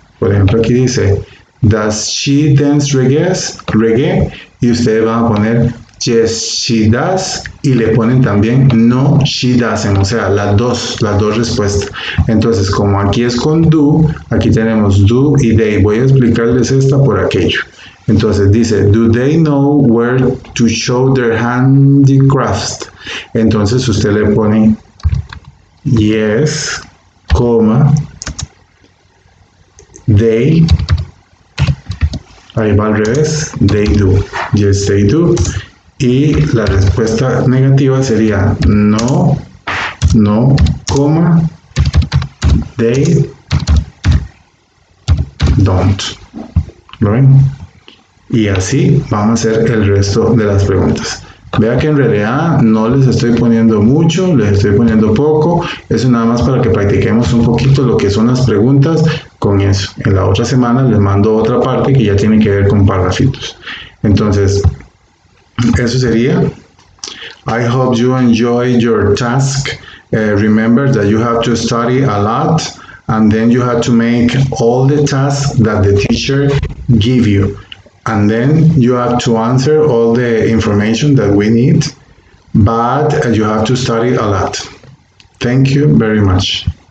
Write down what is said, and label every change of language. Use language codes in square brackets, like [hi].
[es] Por ejemplo aquí dice, [en] does she dance reggae? [es] Y ustedes van a poner [en] yes, she does, [es] y le ponen también [en] no, she doesn't, [es] o sea, las dos respuestas. Entonces, como aquí es con do, aquí tenemos do y they. Voy a explicarles esta por aquello. Entonces dice, [en] do they know where to show their handicrafts? [es] Entonces usted le pone yes, coma, they, ahí va al revés, [en] they do, yes they do. [es] Y la respuesta negativa sería no, coma, [en] they don't. [es] ¿Lo ven? Y así vamos a hacer el resto de las preguntas. Vea que en realidad no les estoy poniendo mucho, les estoy poniendo poco. Eso nada más para que practiquemos un poquito lo que son las preguntas con eso. En la otra semana les mando otra parte que ya tiene que ver con párrafitos. Entonces, eso sería. [en] I hope you enjoy your task. Remember that you have to study a lot and then you have to make all the tasks that the teacher give you. And then you have to answer all the information that we need, but you have to study a lot. Thank you very much.